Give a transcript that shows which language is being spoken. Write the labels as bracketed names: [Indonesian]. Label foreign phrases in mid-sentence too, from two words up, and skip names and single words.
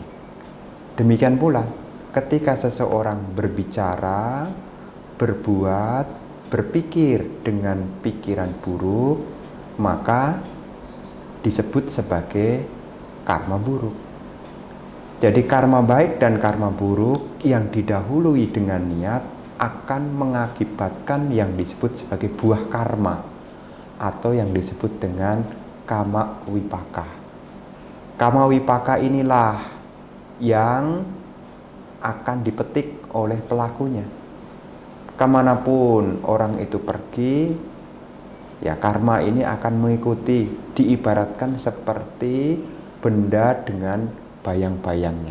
[Indonesian] Demikian pula ketika seseorang berbicara, berbuat, berpikir dengan pikiran buruk, maka disebut sebagai karma buruk. Jadi karma baik dan karma buruk yang didahului dengan niat akan mengakibatkan yang disebut sebagai buah karma atau yang disebut dengan [Pali] kama wipaka. Kama wipaka [Indonesian] inilah yang akan dipetik oleh pelakunya. Kemanapun orang itu pergi, ya karma ini akan mengikuti. Diibaratkan seperti benda dengan bayang-bayangnya.